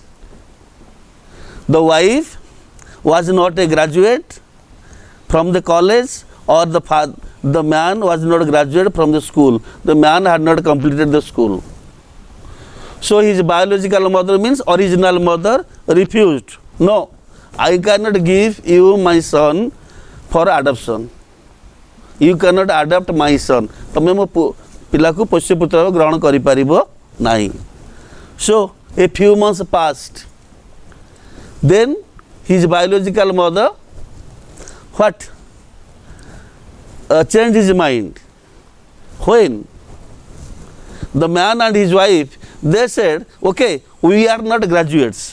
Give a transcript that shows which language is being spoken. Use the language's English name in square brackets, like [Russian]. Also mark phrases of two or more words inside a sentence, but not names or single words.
[English] The wife was not a graduate from the college, or the man was not graduate from the school. The man had not completed the school. So his biological mother, means original mother, refused. No, I cannot give you my son for adoption. You cannot adopt my son. [Odia] ତମେ ମୋ ପିଲା କୋ ପୋଷ୍ୟ ପୁତ୍ର ଗ୍ରହଣ କରି ପରିବୋ ନାହି. [English] So a few months passed. Then his biological mother, what? Changed his mind. When the man and his wife, they said, okay, we are not graduates.